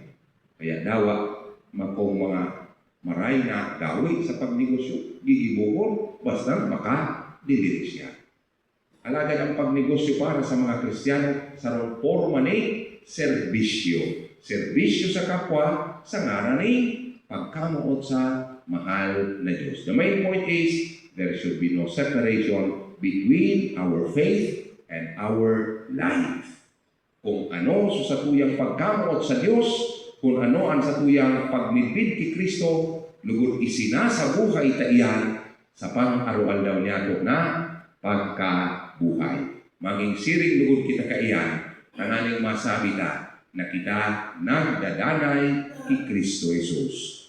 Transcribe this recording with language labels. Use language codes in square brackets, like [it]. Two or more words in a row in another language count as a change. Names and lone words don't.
[bik] Kaya dawa, makong mga maray na gawi sa pagnegosyo, gigibuhon, basta makadiliri siya. Alagad ang pagnegosyo para sa mga Kristiyano sa forma ni serbisyo. Serbisyo sa kapwa sa ngaran ni pagkamuot sa mahal na Diyos. [en] The main point is, there should be no separation between our faith and our life. [bik] Kung ano sa tuyang pagkamuot sa Diyos, kung ano ang sa tuyang pagmidbid kay Kristo, lugod isinasabuhay ta iyan sa pang-araw-aldaw niya na pagkabuhay. Maging siring lugod kita kaiyan, tananing masabi ta na kita nagdadanay kay Kristo Jesus.